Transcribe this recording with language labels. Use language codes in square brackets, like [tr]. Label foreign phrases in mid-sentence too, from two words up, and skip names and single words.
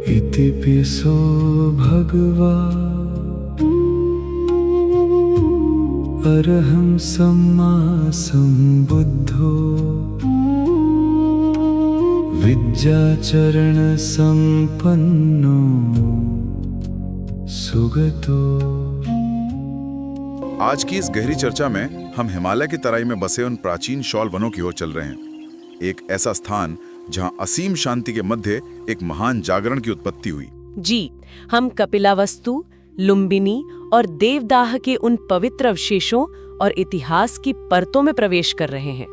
[pi] इतिपिसो भगवा अरहं सम्मा सम्बुद्धो विद्याचरण संपन्नो सुगतो। [hi] आज की इस गहरी चर्चा में हम हिमालय की तराई में बसे उन प्राचीन शॉल वनों की ओर चल रहे हैं। एक ऐसा स्थान जहां असीम शांति के मध्य एक महान जागरण की उत्पत्ति हुई। जी, हम कपिलावस्तु, लुम्बिनी और देवदाह के उन पवित्र अवशेषों और इतिहास की परतों में प्रवेश कर रहे हैं।